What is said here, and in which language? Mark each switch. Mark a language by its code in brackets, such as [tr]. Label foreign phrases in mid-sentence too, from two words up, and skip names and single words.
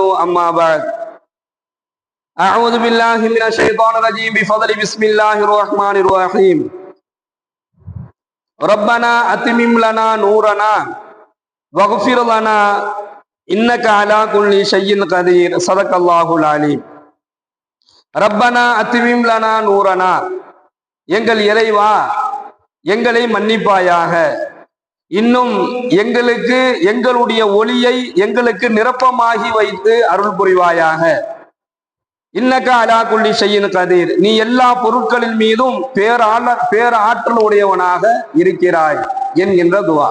[ar] أما بعد، أعوذ بالله من الشيطان الرجيم بفضل بسم الله الرحمن الرحيم. ربنا أتمم لنا نورنا واغفر لنا إنك على كل شيء قدير. صدق الله العليم. ربنا أتمم لنا نورنا, [ta] எங்கள் இறைவா எங்களை மன்னிப்பாயாக, இன்னும் எங்களுக்கு எங்களுடைய ஒளியை எங்களுக்கு நிரப்பமாகி வைத்து அருள் புரிவாயாக. [ar] إنك على كل شيء قدير, [ta] நீ எல்லா பொருட்களின் மீதும் பேராற்றல் உடையவனாக இருக்கிறாய் என்கின்ற துவா.